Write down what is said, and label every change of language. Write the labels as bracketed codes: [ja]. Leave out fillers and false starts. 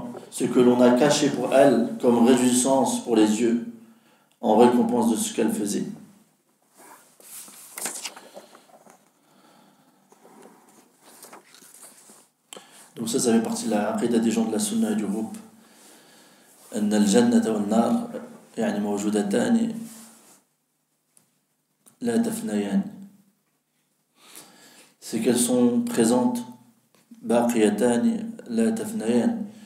[fr] ce que l'on a caché pour elle comme réjouissance pour les yeux, en récompense de ce qu'elle faisait. Donc ça fait partie de la aqida des gens de la sunna et du groupe. [ar] أن الجنة والنار يعني موجودتان لا تفنيان. [fr] C'est qu'elles sont présentes, [ar] baqiyatan la tafnayan.